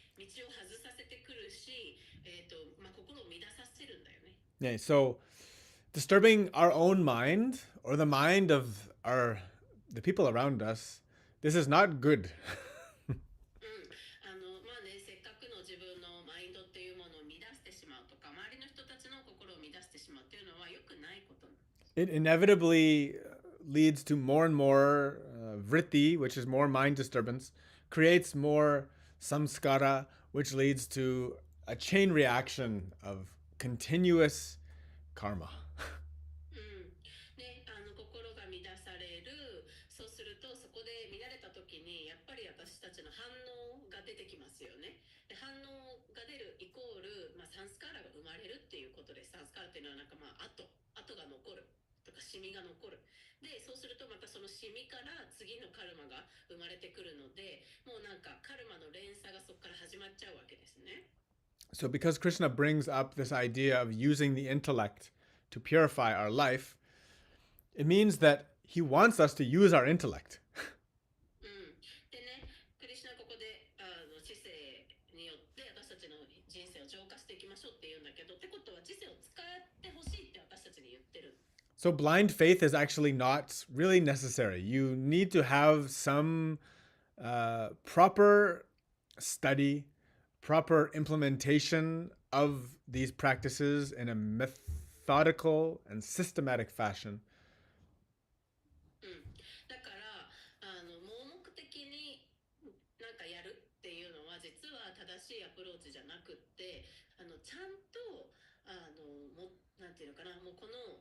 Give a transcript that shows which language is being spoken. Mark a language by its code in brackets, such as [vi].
[ja] 道を外させてくるし、心を乱させるんだよね。 [en] Yeah, so disturbing our own mind or the mind of the people around us, this is not good. [ja] まあね、せっかくの自分のマインドっていうものを乱してしまうとか、周りの人たちの心を乱してしまうっていうのは良くないことなんです。 [en] It inevitably leads to more and more vritti, which is more mind disturbance, creates more samskara, which leads to a chain reaction of continuous karma. [ja] ね、心が乱される。そうするとそこで乱れた時にやっぱり私たちの反応が出てきますよね。で、反応が出るイコール、サンスカーラが生まれるっていうことです。サンスカーラっていうのはなんか跡が残るとかシミが残る。で、そうするとまたそのシミから次のカルマが生まれてくるので、もうなんかカルマの連鎖がそこから始まっちゃうわけですね。 [en] So, because Krishna brings up this idea of using the intellect to purify our life, it means that he wants us to use our intellect. [ja] でね、クリシュナここで知性によって私たちの人生を浄化していきましょうって言うんだけど、ってことは知性を使ってほしいって私たちに言ってる。 [en] So, blind faith is actually not really necessary. You need to have some proper study, proper implementation of these practices in a methodical and systematic fashion. [ja] だから盲目的になんかやるっていうのは実は正しいアプローチじゃなくって、ちゃんとなんていうのかな、もうこの